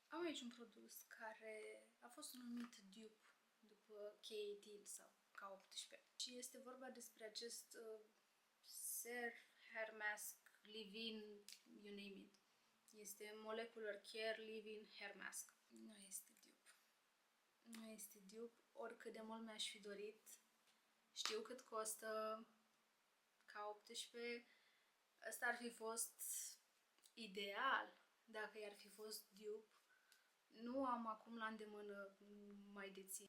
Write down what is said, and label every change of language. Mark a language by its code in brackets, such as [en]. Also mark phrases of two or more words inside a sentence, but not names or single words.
[ro] aici un produs care a fost numit dupe după K18 sau K18 și este vorba despre acest Ser Hair Mask Leave-In, [en] you name it. [ro] Este Molecular Care Leave-In Hair Mask. Nu este dupe. Nu este dupe, oricât de mult mi-aș fi dorit. Știu cât costă K18. Ăsta ar fi fost ideal dacă i-ar fi fost dupe. Nu am acum la îndemână, mai dețin.